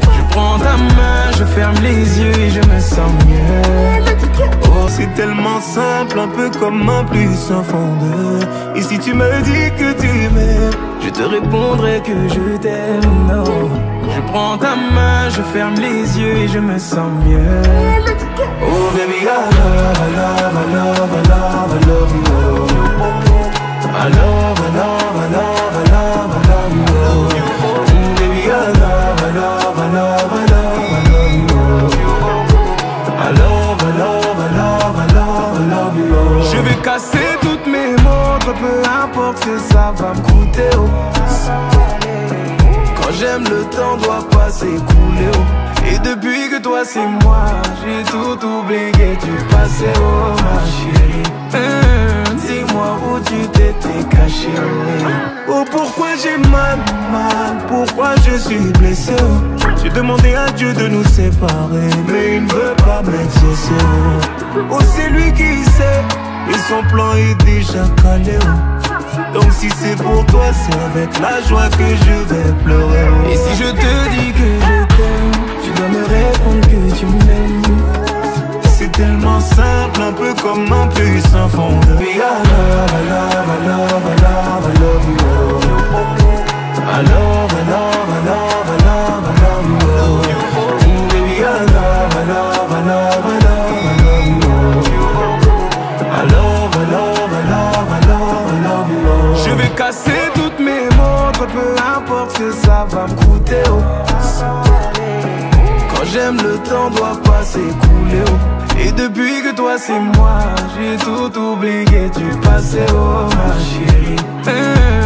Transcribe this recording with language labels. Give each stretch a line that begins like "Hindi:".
French: Je prends ta main, je ferme les yeux et je me sens mieux. Oh c'est tellement simple, un peu comme un puissant fondeur. Et si tu me dis que tu m'aimes, je te répondrai que je t'aime, non. Je prends ta main, je ferme les yeux et je me sens mieux.
English: Oh baby, I love, I love, I love, I love, I love you. I love, I love, I love, I love, I love you. Oh baby, I love, I love, I love, I love, I love you. I love, I love, I love, I love, I love you.
French: Je vais casser toutes mes montres, peu importe ce que ça va me coûter, oh. Quand j'aime, le temps doit pas s'écouler, oh. Et depuis que toi c'est moi, j'ai tout oublié du passé, oh ma chérie. Dis-moi où tu t'étais caché, oh. Oh pourquoi j'ai mal, pourquoi je suis blessé, oh. J'ai demandé à Dieu de nous séparer, mais il ne veut pas m'exaucer, oh. Oh c'est lui qui sait, et son plan est déjà calé, oh. Donc si c'est pour toi, c'est avec la joie que je vais pleurer, oh. Et si je te dis que je t'aime, tu dois me répondre que tu m'aimes. C'est tellement simple, un peu comme un puissant fondeur.
English: I love, I love, I love, I love, I love you. I love, I love, I love, I love, I love you. Oh baby, I love, I love, I love, I love, I love you. I love, I love, I love, I love, I love you.
French: Je vais casser toutes mes montres, peu importe ce que ça va me coûter, oh. Quand j'aime, le temps doit pas s'écouler, oh. Et depuis que toi c'est moi, j'ai tout oublié du passé, oh ma chérie.